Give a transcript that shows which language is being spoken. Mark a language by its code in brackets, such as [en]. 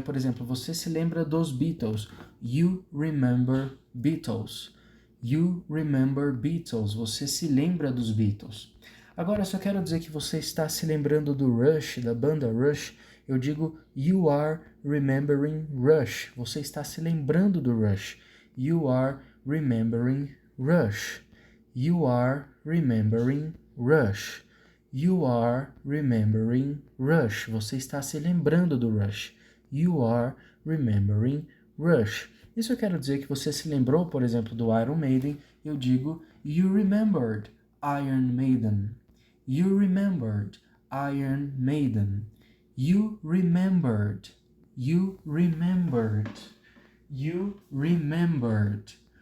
[pt] Por exemplo, você se lembra dos Beatles. [en] You remember Beatles. You remember Beatles. [pt] Você se lembra dos Beatles. Agora, se eu quero dizer que você está se lembrando do Rush, da banda Rush, eu digo [en] you are remembering Rush. [pt] Você está se lembrando do Rush. [en] You are remembering Rush. You are remembering Rush. You are remembering Rush. [pt] Você está se lembrando do Rush. [en] You are remembering Rush. [pt] E se eu quero dizer que você se lembrou, por exemplo, do Iron Maiden, eu digo [en] you remembered Iron Maiden. You remembered Iron Maiden. You remembered. You remembered. You remembered.